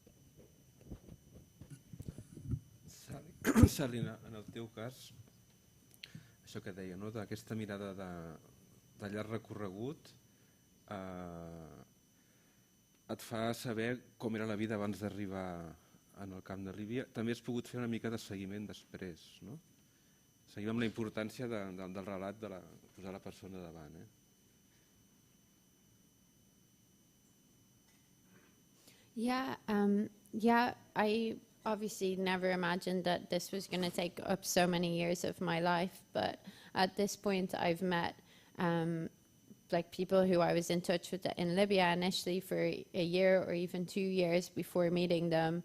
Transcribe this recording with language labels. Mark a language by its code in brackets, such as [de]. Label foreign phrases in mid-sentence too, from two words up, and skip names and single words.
[ca] Sally, en el teu cas, això que deia, d'aquesta mirada de llarg recorregut et fa saber com era la vida abans d'arribar en el camp de Líbia. També has pogut fer una mica de seguiment després, no? Seguim amb la importància del relat de posar la persona davant. [en] Yeah, I obviously never imagined that this was going to take up so many years of my life, but at this point I've met people who I was in touch with in Libya initially for a year or even 2 years before meeting them.